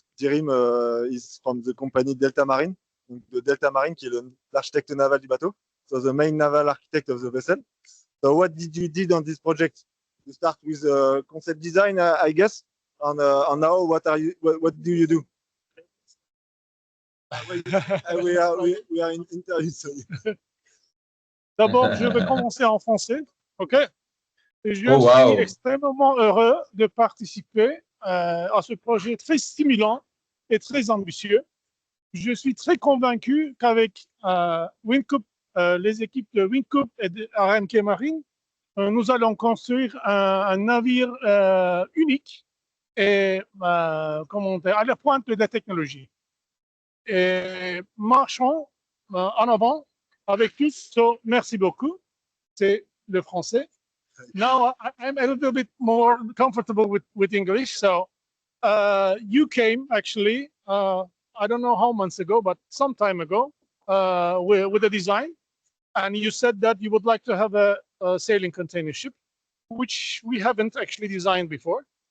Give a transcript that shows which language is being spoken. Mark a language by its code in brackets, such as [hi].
[en] Dirim is from the company Delta Marine. [fr] Donc, de Delta Marine, qui est l'architecte naval du bateau. [en] So the main naval architect of the vessel. So what did you did on this project? You start with concept design, I guess. And now, what do you do? we are in interview. Sorry. [fr] D'abord, je vais commencer en français, ok? Et je Oh, suis wow. extrêmement heureux de participer à ce projet très stimulant et très ambitieux. Je suis très convaincu qu'avec WinCoop, les équipes de WinCoop et de RMK Marine, nous allons construire un navire unique et comment dire, à la pointe de la technologie. Et marchons en avant avec tous. So, merci beaucoup. C'est le français. [en] Now I'm a little bit more comfortable with English. So you came actually, I don't know how months ago, but some time ago with a design. And you said that you would like to have a sailing container ship, which we haven't actually designed before.